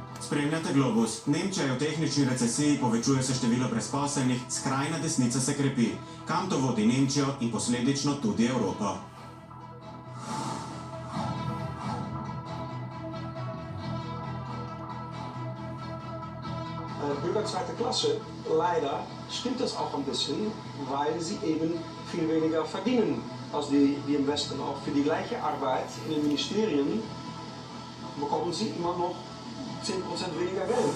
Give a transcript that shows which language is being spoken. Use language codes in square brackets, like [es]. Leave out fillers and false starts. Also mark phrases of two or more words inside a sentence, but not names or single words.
[sl] Spremljate Globus. Nemčija je v tehnični recesiji, povečuje se število brezposelnih, skrajna desnica se krepi. Kam to vodi Nemčijo in posledično tudi Evropo? [de] Bürger zweiter Klasse, leider stimmt das auch ein bisschen, weil sie eben viel weniger verdienen als die im Westen. Auch für die gleiche Arbeit in den Ministerien bekommen sie immer noch 10% weniger Geld.